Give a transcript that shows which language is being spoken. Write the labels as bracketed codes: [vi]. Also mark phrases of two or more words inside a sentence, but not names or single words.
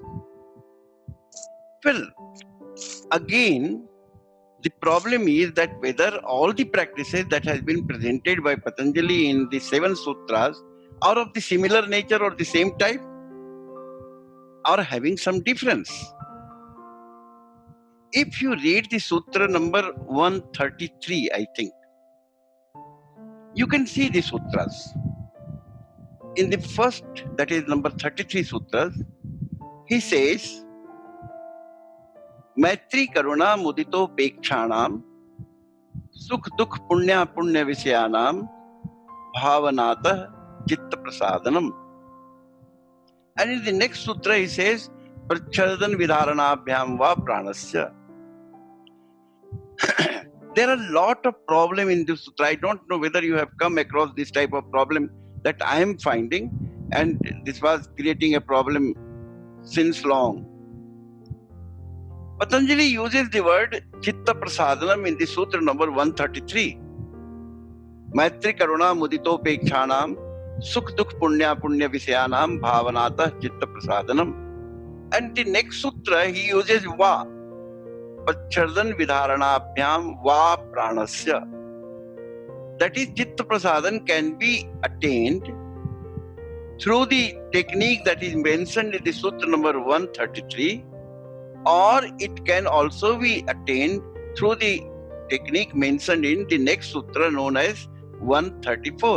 [en] Well, again, the problem is that whether all the practices that has been presented by Patanjali in the 7 sutras are of the similar nature or the same type or having some difference. If you read the sutra number 133, I think, you can see the sutras. In the first, that is number 33 sutras, he says, [sa] Maitri Karuna Mudito Pekshanam Sukh Dukh Punya Punya Visyanam Bhavanata Chitta Prasadanam. [en] And in the next sutra he says, [sa] Prachhadan Vidharanabhyam Va Pranasya. [en] There are a lot of problem in this sutra. I don't know whether you have come across this type of problem that I am finding, and this was creating a problem since long. Patanjali uses the word [sa] Chitta Prasadanam [en] in the sutra number 133. [sa] Maitri Karuna Mudito Pekshanam Sukh Dukh Punya Punya Visyanam Bhavanata Chitta Prasadanam. [en] And the next sutra he uses Va. [sa] Pachhardan Vidharanabhyam Va Pranasya. [en] That is, [sa] Chitta Prasadan [en] can be attained through the technique that is mentioned in the sutra number 133, or it can also be attained through the technique mentioned in the next sutra known as 134.